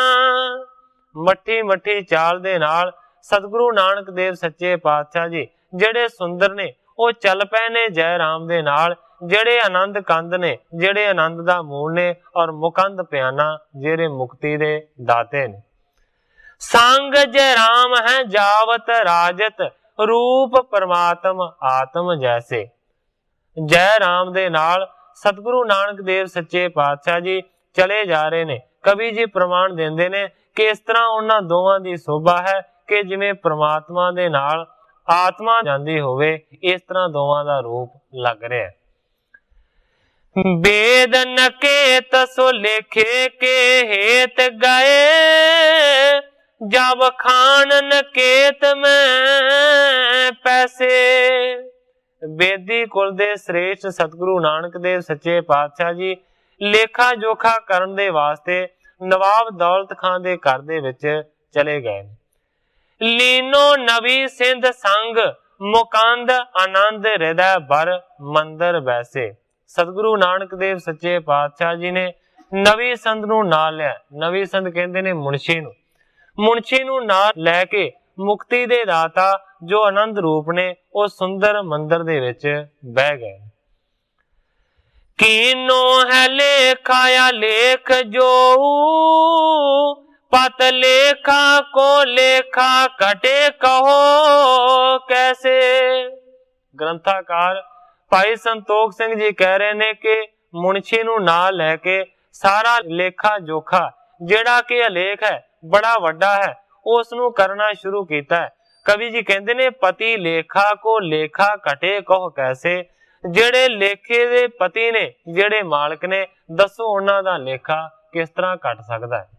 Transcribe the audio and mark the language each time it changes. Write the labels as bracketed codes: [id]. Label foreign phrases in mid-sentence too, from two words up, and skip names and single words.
[pa] ਮੱਠੀ ਮੱਠੀ ਚਾਲ ਦੇ ਨਾਲ ਸਤਿਗੁਰੂ ਨਾਨਕ ਦੇਵ ਸੱਚੇ ਪਾਤਸ਼ਾਹ ਜੀ ਜਿਹੜੇ ਸੁੰਦਰ ਨੇ ਉਹ ਚੱਲ ਪਏ ਨੇ ਜੈ ਰਾਮ ਦੇ ਨਾਲ। ਜਿਹੜੇ ਆਨੰਦ ਕੰਦ ਨੇ, ਜਿਹੜੇ ਆਨੰਦ ਦਾ ਮੂਲ ਨੇ, ਔਰ ਮੁਕੰਦ ਪਿਆਨਾ ਜਿਹੜੇ ਮੁਕਤੀ ਦੇ ਦਾਤੇ ਨੇ। [bra] संग जय राम है जावत राजत, रूप परमात्म आत्म जैसे। [pa] ਜੈ ਰਾਮ ਦੇ ਨਾਲ ਸਤਿਗੁਰੂ ਨਾਨਕ ਦੇਵ ਸੱਚੇ ਪਾਤਸ਼ਾਹ ਜੀ ਚੱਲੇ ਜਾ ਰਹੇ ਨੇ। ਕਵੀ ਜੀ ਪ੍ਰਮਾਣ ਦਿੰਦੇ ਨੇ ਕਿ ਇਸ ਤਰ੍ਹਾਂ ਉਨ੍ਹਾਂ ਦੋਵਾਂ ਦੀ ਸ਼ੋਭਾ ਹੈ ਕਿ ਜਿਵੇਂ ਪਰਮਾਤਮਾ ਦੇ ਨਾਲ ਆਤਮਾ ਜਾਂਦੀ ਹੋਵੇ, ਇਸ ਤਰ੍ਹਾਂ ਦੋਵਾਂ ਦਾ ਰੂਪ ਲੱਗ ਰਿਹਾ ਹੈ। [bra] वेद नकेत सो लेखे के हेत गए, जब खान नकेत में पैसे। [pa] ਬੇਦੀ ਕੁਲ ਦੇ ਸ਼੍ਰੇਸ਼ਟ ਸਤਿਗੁਰੂ ਨਾਨਕ ਦੇਵ ਸੱਚੇ ਪਾਤਸ਼ਾਹ ਜੀ ਲੇਖਾ ਜੋਖਾ ਕਰਨ ਦੇ ਵਾਸਤੇ ਨਵਾਬ ਦੌਲਤ ਖਾਨ ਦੇ ਘਰ ਦੇ ਵਿੱਚ ਚਲੇ ਗਏ। [bra] लीनो नवी सिंध संग मुकंद आनंद हृदय भर मंदिर बैसे। [pa] ਸਤਿਗੁਰੂ ਨਾਨਕ ਦੇਵ ਸੱਚੇ ਪਾਤਸ਼ਾਹ ਜੀ ਨੇ ਨਵੀ ਸੰਧ ਨੂੰ ਨਾਲ ਲਿਆ। ਨਵੀ ਸੰਧ ਕਹਿੰਦੇ ਨੇ ਮੁਨਸ਼ੀ ਨੂੰ। ਮੁਨਸ਼ੀ ਨੂੰ ਨਾਲ ਲੈਕੇ ਮੁਕਤੀ ਦੇ ਦਾਤਾ ਜੋ ਆਨੰਦ ਰੂਪ ਨੇ ਉਹ ਸੁੰਦਰ ਮੰਦਰ ਦੇ ਵਿੱਚ ਬਹਿ ਗਏ। [bra] कीनो है लेखाया लेख जो, पत लेखा को लेखा कटे कहो कैसे। [pa] ਗ੍ਰੰਥਕਾਰ ਭਾਈ ਸੰਤੋਖ ਸਿੰਘ ਜੀ ਕਹਿ ਰਹੇ ਨੇ ਕਿ ਮੁਨਸ਼ੀ ਨੂੰ ਨਾਲ ਲੈਕੇ ਸਾਰਾ ਲੇਖਾ ਜੋਖਾ ਜਿਹੜਾ ਕਿ ਅਲੇਖ ਹੈ ਬੜਾ ਵੱਡਾ ਹੈ ਉਸ ਨੂੰ ਕਰਨਾ ਸ਼ੁਰੂ ਕੀਤਾ ਹੈ। ਕਵੀ ਜੀ ਕਹਿੰਦੇ ਨੇ [bra] पति लेखा को लेखा कटे कहो कैसे। [pa] ਜਿਹੜੇ ਲੇਖੇ ਦੇ ਪਤੀ ਨੇ, ਜਿਹੜੇ ਮਾਲਕ ਨੇ, ਦੱਸੋ ਉਨ੍ਹਾਂ ਦਾ ਲੇਖਾ ਕਿਸ ਤਰ੍ਹਾਂ ਕੱਟ ਸਕਦਾ ਹੈ।